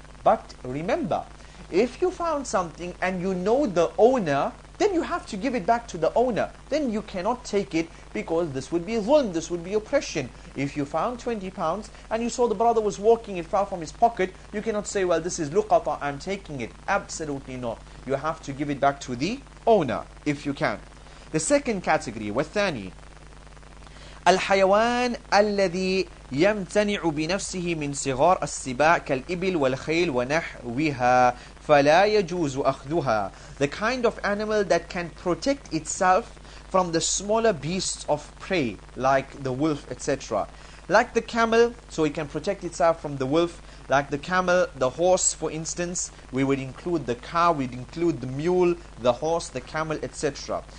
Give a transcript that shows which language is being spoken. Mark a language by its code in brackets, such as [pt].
[en] But remember, if you found something and you know the owner, then you have to give it back to the owner. Then you cannot take it, because this would be zulm, this would be oppression. If you found 20 pounds and you saw the brother was walking, it fell from his pocket, you cannot say, well, this is luqata, I'm taking it. Absolutely not. You have to give it back to the owner, if you can. The second category, [ar] والثاني الحيوان الذي يمتنع بنفسه من صغار السباع كالإبل والخيل ونحوها فلا يجوز أخذها. [en] The kind of animal that can protect itself from the smaller beasts of prey, like the wolf, etc. Like the camel, so it can protect itself from the wolf. Like the camel, the horse, for instance, we would include the cow, we'd include the mule, the horse, the camel, etc.